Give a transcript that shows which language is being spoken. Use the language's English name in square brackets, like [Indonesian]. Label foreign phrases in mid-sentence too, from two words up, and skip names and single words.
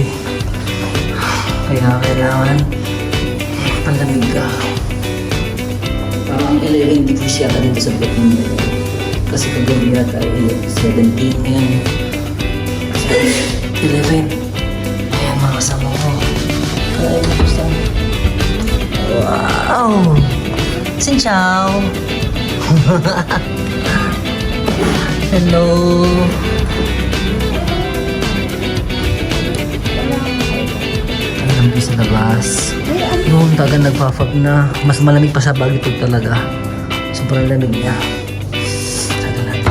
[Filipino] Kaya kailangan palamig ka. Parang 11 degrees yata dito sa Vietnam. Kasi kagabi yata 17 ngayon. 11. Ayan mga kasama ko. Kaya gusto. Wow! [Vietnamese] Xin chào! [Filipino] Hello! Malamig sa labas. Noon taga nagpa-fog na. Mas malamig pa sa Baguio talaga. Sobrang lamig niya. Taga natin.